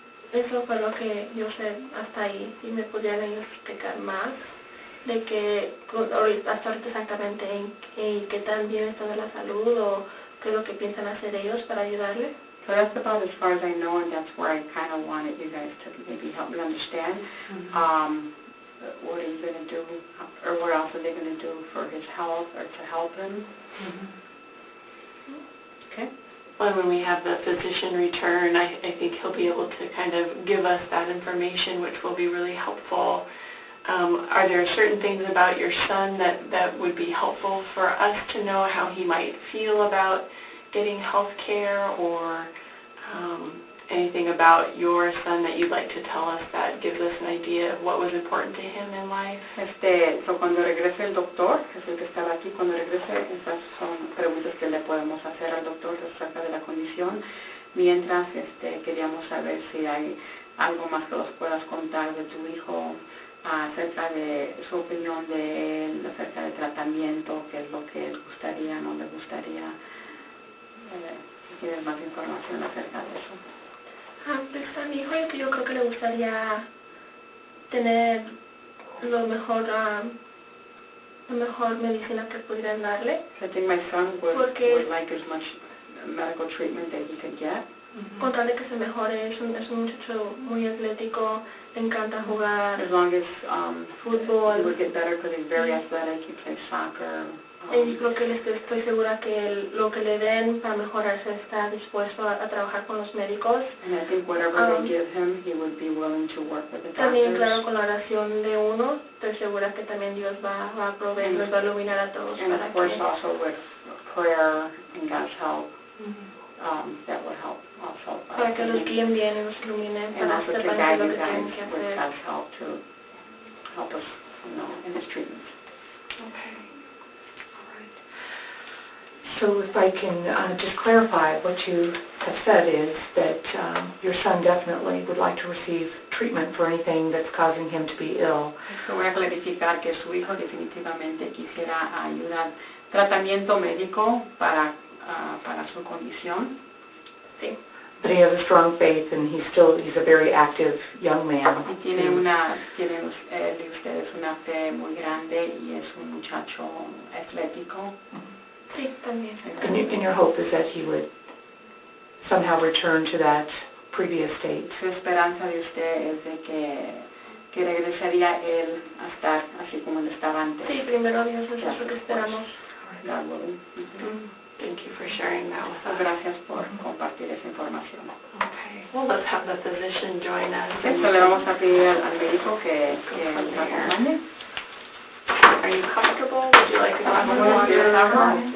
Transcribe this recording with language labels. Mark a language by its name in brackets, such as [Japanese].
[Spanish] Eso fue lo que yo sé hasta ahí. Si me pudieran ellos explicar más de que hasta ahorita exactamente en qué tan bien está de la salud o qué es lo que piensan hacer ellos para ayudarle. [English] So that's about as far as I know, and that's where I kind of wanted you guys to maybe help me understand. What are you going to do, or what else are they going to do for his health or to help him? Okay. Well, when we have the physician return, I think he'll be able to kind of give us that information, which will be really helpful. Are there certain things about your son that would be helpful for us to know how he might feel about getting health care, or anything about your son that you'd like to tell us that gives us an idea of what was important to him in life? [Spanish] So cuando regrese el doctor, que es el que estaba aquí, cuando regrese, esas son preguntas que le podemos hacer al doctor acerca de la condición. Mientras, queríamos saber si hay algo más que nos puedas contar de tu hijo, acerca de su opinión de él, acerca del tratamiento, qué es lo que le gustaría, no le gustaría. Si tienes más información acerca de eso. Pues a mi hijo yo creo que le gustaría tener la mejor medicina que pudieran darle. [English] I think my son would like as much medical treatment that he could get. [Spanish] Con tal de que se mejore, es un muchacho muy atlético, le encanta jugar. [English] As long as [Spanish] fútbol. [English] he would get better because he's very athletic, he plays soccer. [Spanish] Y creo que estoy segura que lo que le den para mejorarse está dispuesto a trabajar con los médicos. [English] And I think whatever they give him, he would be willing to work with the doctors. [Spanish] También, claro, con la oración de uno, estoy segura que también Dios va a proveer, nos va a iluminar a todos. [English] And of course also with prayer and God's help, that would help also. [Spanish] Para que los guíen bien y nos iluminen, [English] and [Spanish] para [English] also to [Spanish] sepan [English] guide [Spanish] lo [English] you [Spanish] que tienen [English] guys [Spanish] que [English] with [Spanish] hacer. [English] God's help to help us, in this treatment. Okay. So if I can just clarify, what you have said is that your son definitely would like to receive treatment for anything that's causing him to be ill. [Spanish] Voy a clarificar que su hijo definitivamente quisiera ayudar, tratamiento médico para su condición. Sí. [English] But he has a strong faith, and he's a very active young man. [Spanish] Y tiene él y ustedes una fe muy grande y es un muchacho atlético. Sí, también. [English] And your hope is that he would somehow return to that previous state. [Spanish] Su esperanza de usted es de que regresaría él a estar así como él estaba antes. Sí, primero Dios, eso es lo que esperamos. [English] God willing. Thank you for sharing that with us. [Spanish] Gracias por compartir esa información. [English] Okay. Well, let's have the physician join us. [Spanish] Entonces le vamos a pedir al médico que nos acompañe. [English] Are you comfortable? Would you like to go out and walk around?